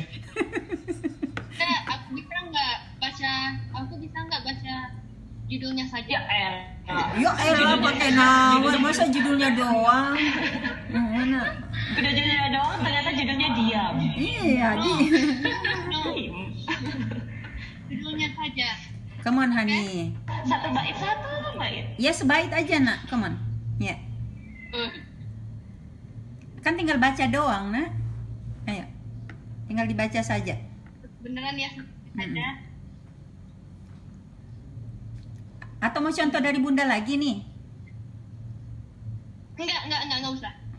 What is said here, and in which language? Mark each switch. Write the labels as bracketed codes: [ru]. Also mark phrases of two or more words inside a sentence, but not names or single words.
[id] Bunda, aku bisa nggak baca judulnya saja? Ya elah pakai nawar, masa judulnya doang. Mana? Udah judulnya doang, ternyata judulnya diam. Iya, No. Judulnya saja. [en] Come on, honey. [id] Satu bait. Ya sebait aja nak, [en] come on. [id] Ya. Kan tinggal baca doang, nak. Ayo. Tinggal dibaca saja. Beneran ya saja. Atau mau contoh dari bunda lagi nih? Enggak usah.